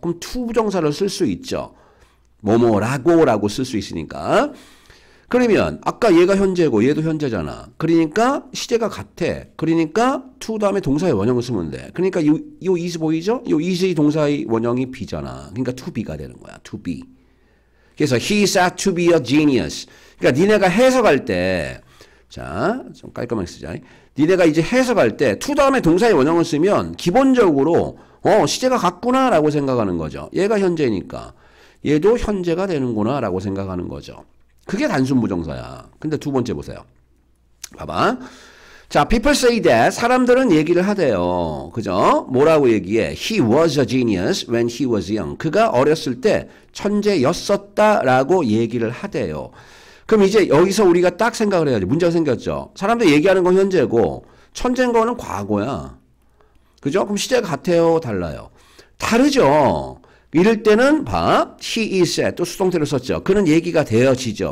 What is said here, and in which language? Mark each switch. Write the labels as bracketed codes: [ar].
[ko] 그럼 투부정사를 쓸 수 있죠. 뭐뭐라고 쓸 수 있으니까. 그러면 아까 얘가 현재고 얘도 현재잖아. 그러니까 시제가 같아. 그러니까 to 다음에 동사의 원형을 쓰면 돼. 그러니까 요 is 보이죠? 요 is의 동사의 원형이 be잖아. 그러니까 to be가 되는 거야. to be. [en] 그래서 he is said to be a genius. [ko] 그러니까 니네가 해석할 때 자, 좀 깔끔하게 쓰자. 니네가 이제 해석할 때 to 다음에 동사의 원형을 쓰면 기본적으로 시제가 같구나 라고 생각하는 거죠. 얘가 현재니까 얘도 현재가 되는구나 라고 생각하는 거죠. 그게 단순부정사야. 근데 두 번째 보세요. 봐봐. [en] 자, people say that. [ko] 사람들은 얘기를 하대요. 그죠? 뭐라고 얘기해? [en] He was a genius when he was young. [ko] 그가 어렸을 때 천재였었다라고 얘기를 하대요. 그럼 이제 여기서 우리가 딱 생각을 해야지. 문제가 생겼죠. 사람들 얘기하는 건 현재고 천재인 거는 과거야. 그죠? 그럼 시제가 같아요? 달라요? 다르죠. 이럴 때는 봐. [en] He is said. [ko] 또 수동태를 썼죠. 그는 얘기가 되어지죠.